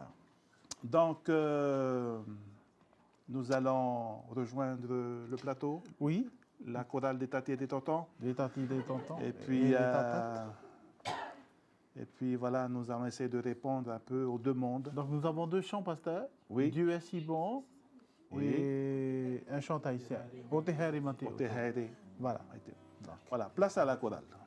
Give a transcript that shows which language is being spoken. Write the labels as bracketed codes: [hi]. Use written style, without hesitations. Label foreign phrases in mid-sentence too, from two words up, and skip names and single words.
[fr] Donc, nous allons rejoindre le plateau. Oui. La chorale des tatis et des tontons. Des tatis et des tontons. Et puis, des tatates. et puis voilà, nous allons essayer de répondre un peu aux demandes. Donc nous avons deux chants, pasteur. Oui. Dieu est si bon. Oui. Et un chant haïtien. Oteheri Mate. Oteheri. Voilà. Voilà, place à la chorale.